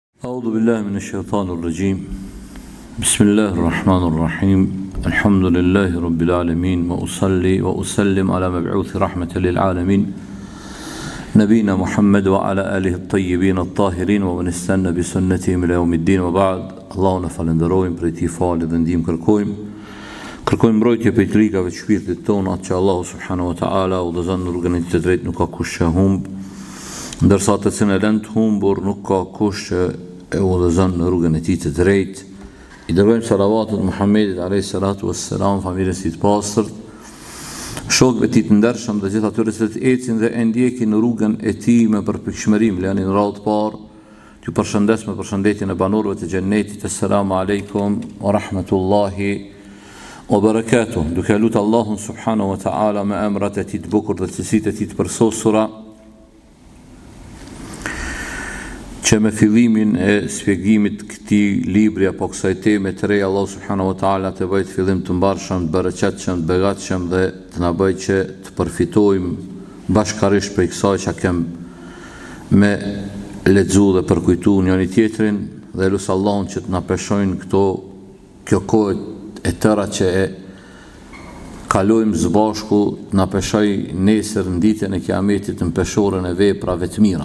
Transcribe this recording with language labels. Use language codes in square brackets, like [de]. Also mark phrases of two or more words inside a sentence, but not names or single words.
[ar] أعوذ بالله من الشيطان الرجيم بسم الله الرحمن الرحيم الحمد لله رب العالمين وأصلي وأسلم على مبعوث رحمة للعالمين نبينا محمد وعلى آله الطيبين الطاهرين ومن استنى بسنتهم إلى يوم الدين وبعد اللهم [sq] falenderojmë për ti falë dhe ndihmë kërkojmë mbrojtje për rikave të shpirtit tonë atë që Allahu [ar] سبحانه وتعالى [sq] udhëzon në rrugën e të drejtë nuk ka kush që humb ndërsa të cilën e lën të humbur nuk ka kush që e udhëzon në rrugën e tij të drejtë. I dërgojmë salavatet Muhammedit [ar] عليه الصلاة والسلام, [sq] familjes së tij të pastërt, shokëve të tij të ndershëm dhe gjithë atyre që ecin dhe e ndjekin në rrugën e tij me përpikshmërim. Lani në radhë të parë ju përshëndes me përshëndetjen e banorëve të xhennetit. [ar] السلام عليكم ورحمة الله وبركاته. [sq] Duke lutur Allahun [ar] سبحانه وتعالى [sq] me emrat e tij të bukur dhe cilësitë e tij të përsosura, që me fillimin e shpjegimit këtij libri apo kësaj teme të re, Allah [ar] سبحانه وتعالى [sq] të bëjë fillim të mbarshëm, të bereqetshëm, të begatshëm dhe të na bëjë që të përfitojmë bashkërisht prej kësaj që kem me lexu dhe përkujtu njëri tjetrin, dhe lut Allahun që të na peshojnë kjo kohë e tëra që e kalojmë së bashku, të na peshoj nesër në ditën e Kiametit në peshorën e veprave të mira.